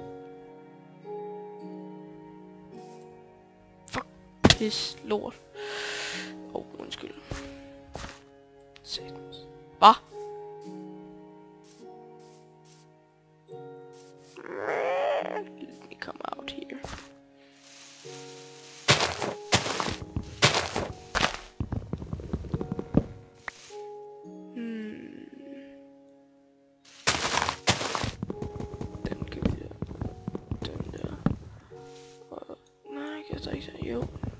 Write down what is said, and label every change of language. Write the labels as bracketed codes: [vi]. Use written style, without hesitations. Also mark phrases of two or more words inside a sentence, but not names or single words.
[da] Fuck. Pis. Lort. Undskyld. Satans. Hvad? [en] Let me come out here. [da] Den kan vi der. Den der. Og nej, jeg kan ikke sige jo.